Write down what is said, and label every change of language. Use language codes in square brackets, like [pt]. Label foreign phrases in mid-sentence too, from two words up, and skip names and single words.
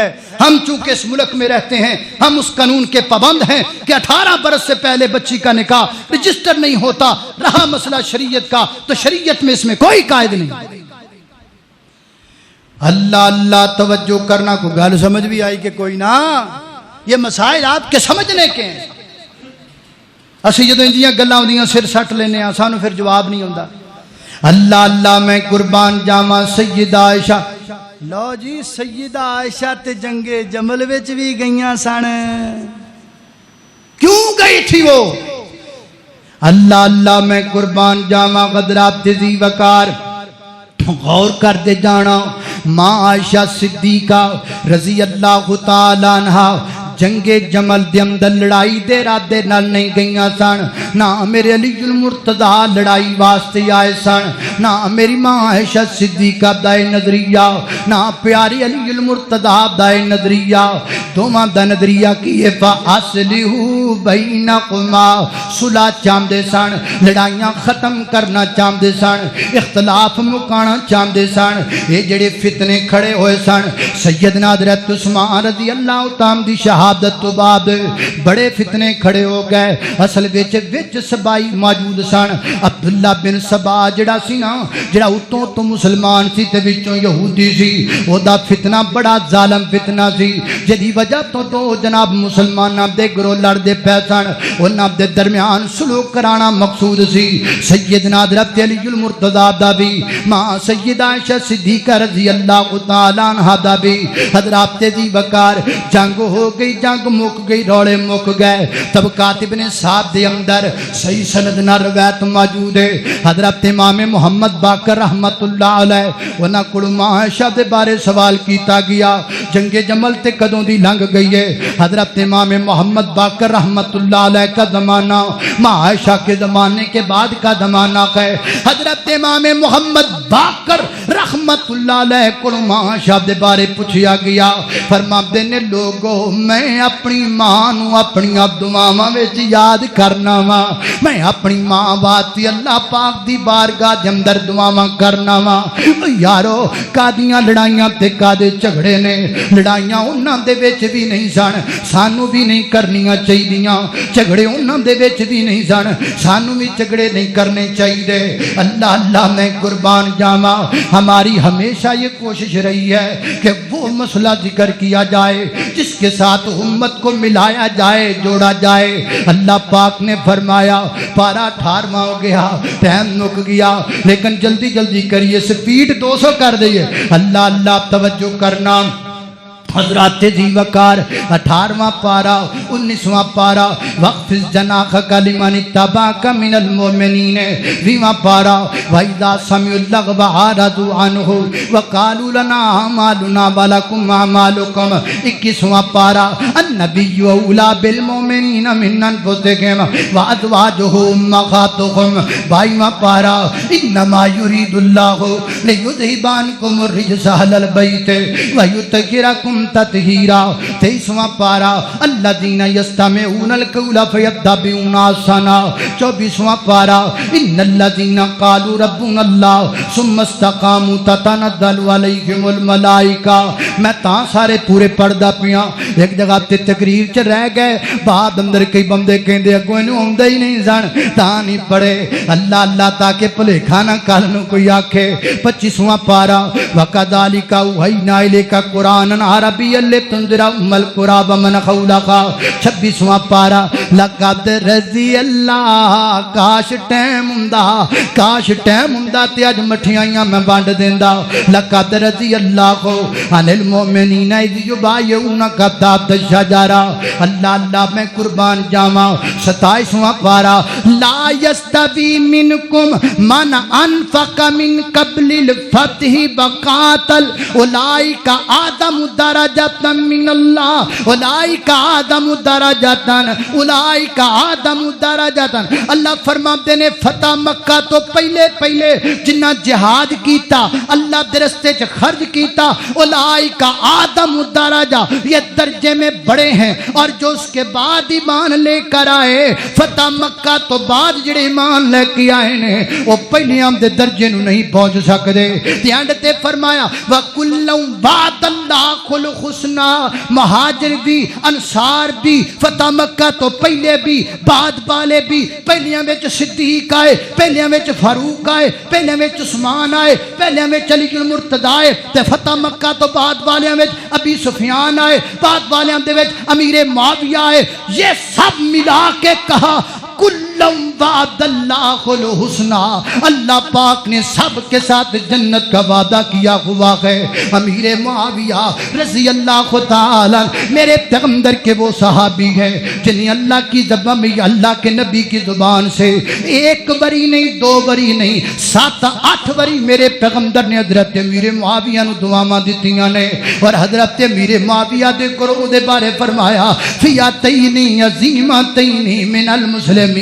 [ur] ہم چونکہ اس ملک میں رہتے ہیں ہم اس قانون کے پابند ہیں کہ 18 برس سے پہلے بچی کا نکاح رجسٹر نہیں ہوتا. رہا مسئلہ شریعت کا تو شریعت میں اس میں کوئی قائد نہیں. اللہ اللہ توجہ کرنا. [pa] کو گل سمجھ بھی آئی کہ کوئی نہ؟ [ur] یہ مسائل آپ کے سمجھنے کے ہیں. [pa] اسی جدوں اندیاں گلاں ہوندیاں سر سٹ لینے ہاں سانو پھر جواب نہیں ہوندا. اللہ اللہ میں قربان جاواں سیدہ عائشہ. لو جی سیدہ عائشہ تے جنگ جمل وچ بھی گئیاں سن. [ur] کیوں گئی تھی وہ؟ [pa] اللہ اللہ میں قربان جاواں حضرات تیزی وقار غور کر دے جانا. ماں عائشہ صدیقہ رضی اللہ تعالی عنہا جنگ جمل دے اندر لڑائی دے ارادے نال نہیں گئیاں سن. نہ میرے علی المرتضیٰ لڑائی واسطے آئے سن، نہ میری ماں عائشہ صدیقہ دائے نظریہ، نہ پیاری علی المرتضیٰ دائے نظریہ. دوواں دا نظریہ کیے [ar] فاصلحوا بینکما، [pa] صلح چاہندے سن، لڑائیاں ختم کرنا چاہندے سن، اختلاف مکانا چاہندے سن. یہ جڑے فتنے کھڑے ہوئے سن سیدنا حضرت عثمان رضی اللہ تعالی دی شہادت تو بعد بڑے فتنے کھڑے ہو گئے. اصل وچ سبائی موجود سن. عبداللہ بن سبا جڑا سی نا، جڑا اتوں تو مسلمان سی تے وچوں یہودی سی، او دا فتنہ بڑا ظالم فتنہ سی، جدی وجہ تو دو جناب مسلماناں دے گروہ لڑدے پے سن. انہاں دے درمیان سلوک کرانا مقصود سی. سیدنا حضرت علی المرتضیٰ دا بھی، ماں سیدہ عائشہ صدیقہ رضی اللہ تعالی عنہا دا بھی. حضرات دی وقار جنگ ہو گئی، جنگ مک گئی، روڑے مک گئے. طبقات ابن سعد دے اندر صحیح سند نہ روایت موجود ہے. حضرت امام محمد باقر رحمت اللہ علیہ انہاں کولوں ماں عائشہ دے بارے سوال کیتا گیا جنگ جمل تے کدوں دی لنگ گئی ہے. [ur] حضرت امام محمد باقر رحمت اللہ علیہ کا زمانہ ماں عائشہ کے زمانے کے بعد کا زمانہ ہے. [pa] حضرت امام محمد باقر رحمت اللہ علیہ کولوں ماں عائشہ دے بارے پوچھیا گیا. فرماندے نے لوگو میں اپنی ماں نو اپنی دعاواں وچ یاد کرنا وا، میں اپنی ماں واسطے اللہ پاک دی بارگاہ دے اندر دعاواں کرنا وا. یارو کادیاں لڑائیاں تے کادے جھگڑے نے، لڑائیاں انہاں دے وچ بھی نہیں سن، سانو بھی نہیں کرنیاں چاہیدیاں. جھگڑے انہاں دے وچ بھی نہیں سن، سانو بھی جھگڑے نہیں کرنے چاہیے. اللہ اللہ میں قربان جاواں [ur] ہماری ہمیشہ یہ کوشش رہی ہے کہ وہ مسئلہ ذکر کیا جائے جس کے ساتھ امت کو ملایا جائے، جوڑا جائے. [pa] اللہ پاک نے فرمایا پارا 18واں ہو گیا، ٹائم نک گیا، لیکن جلدی جلدی کریے، سپیڈ 200 کر دئیے. اللہ اللہ توجہ کرنا. حضرات ذی وقار 18واں پارا 19واں پارا [ar] وقفز جناحک لمن اتبعک من المؤمنین. 20واں پارا وَإِذَا سَمِعُوا اللَّغْوَ أَعْرَضُوا عَنْهُ وَقَالُوا لَنَا أَعْمَالُنَا وَلَكُمْ أَعْمَالُكُمْ. 21واں پارا النبی اولیٰ بالمؤمنین من انفسہم وازواجہ امہاتہم. 22واں پارا انما یرید اللہ لیذھب عنکم الرجس اہل البیت ویطہرکم تطہیرا. 23واں پارا الذین یستمعون القول فیتبعون احسنہ. 24واں پارا ان الذین قالوا ربنا اللہ ثم استقاموا تتنزل علیہم الملائکہ. [pa] میں تاں سارے پورے پڑھدا پیاں، ایک جگہ تے تقریر چ رہ گئے، بعد اندر کئی بندے کہندے اگوں اینوں آوندا ہی نہیں سن تاں نہیں پڑھے. اللہ اللہ تاکہ بھلیکھا نہ کل نوں کوئی آکھے. [ar] 25واں پارا وَكَذَلِكَ أَوْحَيْنَا إِلَيْكَ قُرْآنًا عَرَبِيًّا العربی لتنذر ام القری ومن حولہا 26واں پارہ لقد رضی اللہ [pa] کاش ٹائم ہوندا تے اج مٹھیاں میں بانڈ [ar] دیندا لقد رضی اللہ عن المؤمنین اذ یبایعونک تحت الشجرہ [pa] اللہ میں قربان جاواں [ar] 27واں پارہ لا یستوی منکم من انفق من قبل الفتح وقاتل اولئک اعظم درجۃ من اللہ اولئک اعظم درجۃ اولئک اعظم درجۃ [pa] اللہ فرماتے نے فتح مکہ تو پہلے جنہ جہاد کیتا اللہ دے راستے چ خرچ کیتا [ar] اولئک اعظم درجہ [ur] یہ درجے میں بڑے ہیں اور جو اس کے بعد ایمان لے کر آئے [pa] فتح مکہ تو بعد جڑے ایمان لے کے آئے نے وہ پہلے ہم دے درجے نو نہیں پہنچ سکدے تے اینڈ تے فرمایا [ar] وَكُلًّا وَعَدَ اللَّهُ الْحُسْنَى [pa] مہاجر بھی انصار بھی فتح مکہ تو پہلے بھی بعد والے بھی پہلیاں وچ صدیق آئے پہلیاں وچ فاروق آئے پہلیاں وچ عثمان آئے پہلیاں وچ علی المرتضی آئے تے فتح مکہ تو بعد والیاں وچ ابی سفیان آئے بعد والیاں دے [ur] وچ امیر معاویہ آئے یہ سب ملا کے کہا [ar] کلم وعد اللہ الحسنى [ur] اللہ پاک نے سب کے ساتھ جنت کا وعدہ کیا ہوا ہے امیر معاویہ رضی اللہ تعالی میرے پیغمبر کے وہ صحابی ہیں جنہیں اللہ کی زبان میں اللہ کے نبی کی زبان سے ایک بری نہیں دو بری نہیں 7-8 بری میرے پیغمبر نے حضرت امیر معاویہ [pa] نو دعاواں دتیاں نے [ur] اور حضرت امیر معاویہ [pa] دے کرو دے بارے [ur] فرمایا [ar] فیاتین عظیمتین من المسلمین